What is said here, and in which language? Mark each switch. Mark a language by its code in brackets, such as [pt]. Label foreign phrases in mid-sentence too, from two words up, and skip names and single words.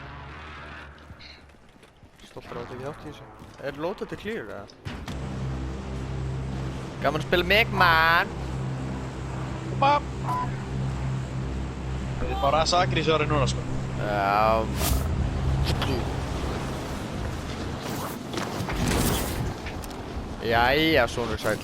[is] Stoltur á að tekja þátt í þessu. Er [en] loaded to clear [is] eða? Gaman að spila mig, man! Bam! Það er bara sakrísari núna, sko. Já, maður. Jæja, sonur sæl.